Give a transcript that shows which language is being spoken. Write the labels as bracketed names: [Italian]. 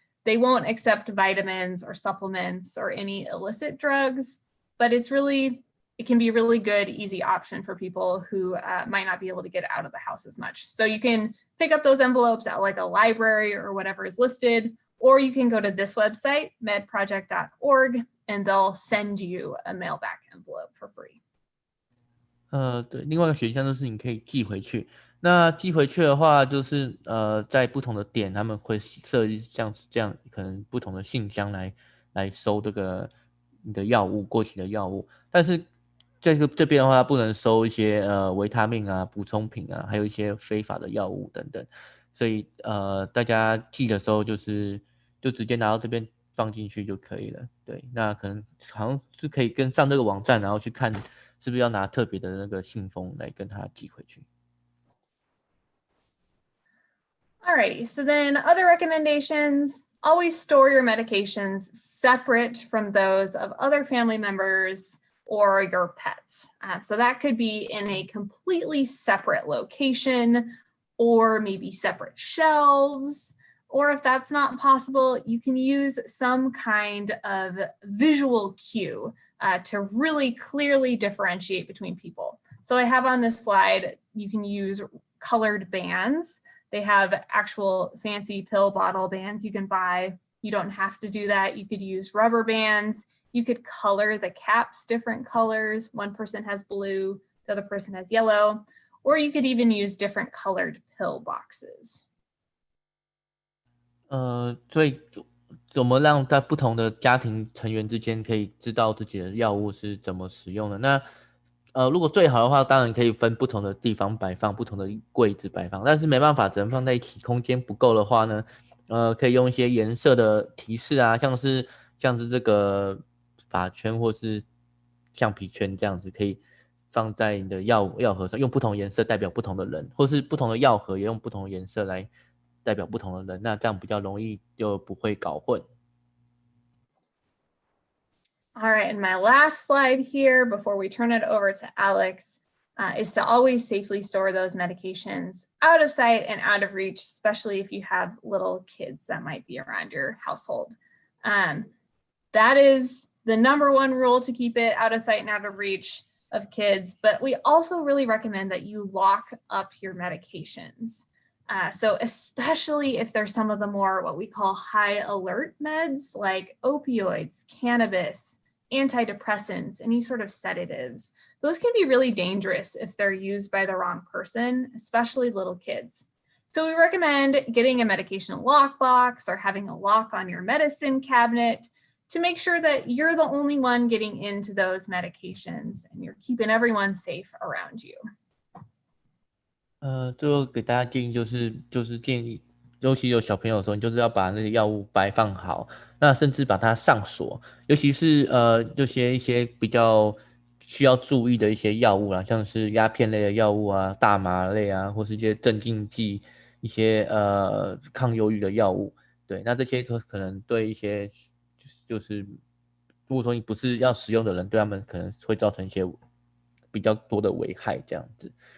[English] They won't accept vitamins or supplements or any illicit drugs, but it can be a really good, easy option for people who might not be able to get out of the house as much. So you can pick up those envelopes at like a library or whatever is listed, or you can go to this website, medproject.org, and they'll send you a mail-back envelope for free. [Chinese] 对，另外一个选项就是你可以寄回去。那寄回去的话，就是在不同的点，他们会设计像是这样，可能不同的信箱来收你的药物，过期的药物。但是这边的话，不能收一些维他命啊、补充品啊，还有一些非法的药物等等。所以大家寄的时候就直接拿到这边放进去就可以了。对，那可能好像是可以跟上这个网站，然后去看是不是要拿特别的那个信封来跟他寄回去。 [English] Alrighty, so then other recommendations, always store your medications separate from those of other family members or your pets. So that could be in a completely separate location, or maybe separate shelves, Or if that's not possible, you can use some kind of visual cue to really clearly differentiate between people. So I have on this slide, you can use colored bands. They have actual fancy pill bottle bands you can buy. You don't have to do that. You could use rubber bands. You could color the caps different colors. One person has blue, the other person has yellow, or you could even use different colored pill boxes. [Chinese] 所以怎么让在不同的家庭成员之间可以知道自己的药物是怎么使用的？那如果最好的话，当然可以分不同的地方摆放，不同的柜子摆放，但是没办法，只能放在一起，空间不够的话呢，可以用一些颜色的提示啊，像是这个发圈或是橡皮圈这样子，可以放在你的药盒上，用不同颜色代表不同的人，或是不同的药盒也用不同的颜色来代表不同的人，那这样比较容易就不会搞混。 [English] All right, and my last slide here before we turn it over to Alex is to always safely store those medications out of sight and out of reach, especially if you have little kids that might be around your household. That is the #1 rule, to keep it out of sight and out of reach of kids, but we also really recommend that you lock up your medications. So especially if there's some of the more what we call high alert meds like opioids, cannabis, antidepressants, any sort of sedatives. Those can be really dangerous if they're used by the wrong person, especially little kids. So we recommend getting a medication lockbox or having a lock on your medicine cabinet to make sure that you're the only one getting into those medications and you're keeping everyone safe around you. [Chinese] 最后给大家建议就是建议，尤其有小朋友的时候，你就是要把那个药物摆放好，那甚至把它上锁，尤其是一些比较需要注意的一些药物啦，像是鸦片类的药物啊、大麻类啊，或是一些镇静剂、一些抗忧郁的药物，对，那这些都可能对一些就是如果说你不是要使用的人，对他们可能会造成一些比较多的危害，这样子。